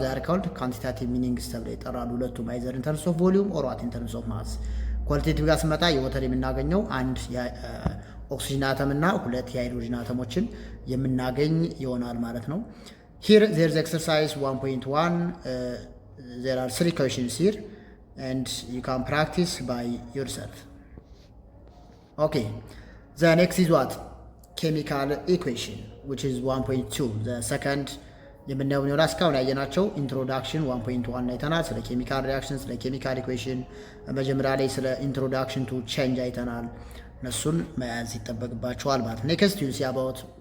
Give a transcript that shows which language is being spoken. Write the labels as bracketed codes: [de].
[en] ዛር ካውልድ [am] ኳንቲታቲቭ ሚኒንግስ ተብሎ ይጠራሉ። ሁለቱም [en] አይዘር ኢን ተርምስ ኦፍ ቮሊዩም ኦር ዋት ኢን ተርምስ ኦፍ ማስ። [am] ኳሊቴቲቭ ጋር ስመጣ የወተር የምናገኘው አንድ ኦክሲጅን አተም እና 2 የሃይድሮጅን አተሞችን የምናገኝ ይሆናል ማለት ነው። [en] ሂር ዜር ኢዝ ኤክሰርሳይዝ 1.1 there are 3 questions here and you can practice by yourself. Okay, the next is what? Chemical equation, which is 1.2. the second [am] የምናየው ነው። እስካሁን ያየናቸው ኢንትሮዳክሽን 1.1 አይተናል። ስለ ኬሚካል ሪአክሽን፣ ስለ ኬሚካል ኢኩዌሽን መጀመሪያ ላይ ስለ ኢንትሮዳክሽን ቱ ቼንጅ አይተናል። እነሱን መያዝ ይጠበቅባቸዋል ማለት ነው። [en] ኔክስት ዩ ሲ አባውት